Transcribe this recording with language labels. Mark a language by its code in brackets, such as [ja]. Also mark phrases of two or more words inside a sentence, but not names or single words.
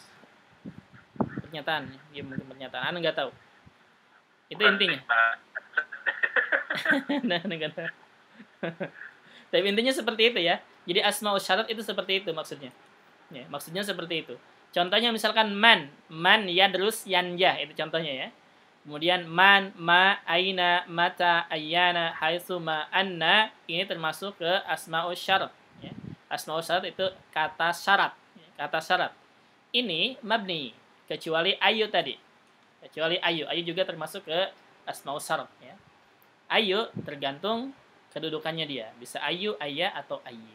[id] Pernyataan, ya mungkin pernyataan. Anda nggak tahu. Itu intinya. Nah, nggak tahu. Tapi intinya seperti itu ya. Jadi [ar] أسماء الشرط [id] itu seperti itu maksudnya. Ya, maksudnya seperti itu. Contohnya misalkan [ar] من يدرس ينجح, [id] itu contohnya ya. [ar] Kemudian من، ما، أين، متى، أيان، حيث، ما، أنى, [id] ini termasuk ke [ar] أسماء الشرط [id] ya. [ar] أسماء الشرط [id] itu kata syarat, ya. Kata syarat. Ini mabni, kecuali ayu tadi. Kecuali ayu juga termasuk ke [ar] أسماء الشرط [id] ya. Ayu tergantung kedudukannya dia, bisa ayu, ayya atau ayyi.